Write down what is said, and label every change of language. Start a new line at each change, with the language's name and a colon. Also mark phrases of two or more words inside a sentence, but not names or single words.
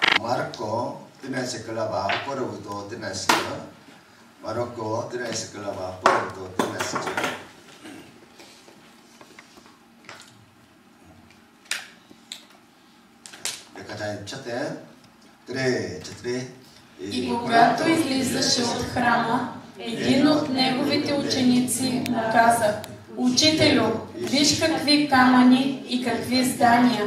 Bulgarian: Marco tinase kalaba porobuto tinase Marco tinase kalaba porobuto tinase И когато излизаше от храма, един от неговите ученици му каза: Учителю, виж какви камъни и какви здания.